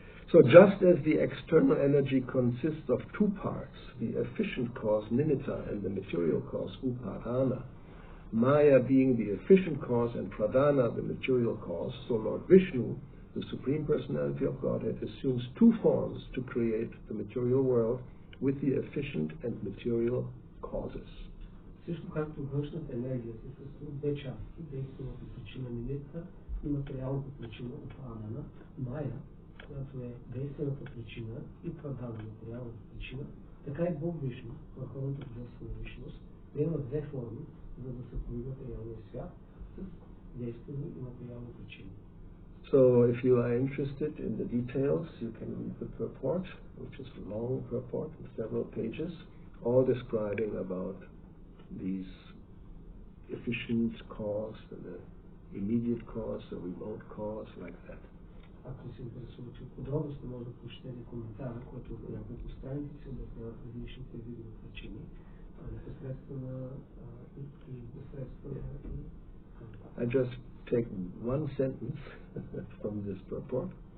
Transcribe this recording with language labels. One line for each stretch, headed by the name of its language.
English: So just as the external energy consists of two parts, the efficient cause nimitta and the material cause upadana, Maya being the efficient cause and pradana the material cause, so Lord Vishnu, the Supreme Personality of Godhead, assumes two forms to create the material world with the efficient and material causes.
Bulgarian: Също както външната енергия се състои от две части, действената причина нимитта и материалната причина упадана, Мая, която е действената причина и прадана материалната причина, така и Бог Вишну, върховната божествена личност, приема две форми, за да сътвори материалния свят с действени и материални причини.
English: So if you are interested in the details, you can read the purport, which is a long purport in several pages, all describing about these efficient cause and the immediate cause, the remote cause, like that.
Bulgarian: Ако се интересувате от подробности, може да прочетете коментара, който в няколко страници се обяснява различните видове причини, непосредствена и непосредствена.
English: I just take one sentence from this purport.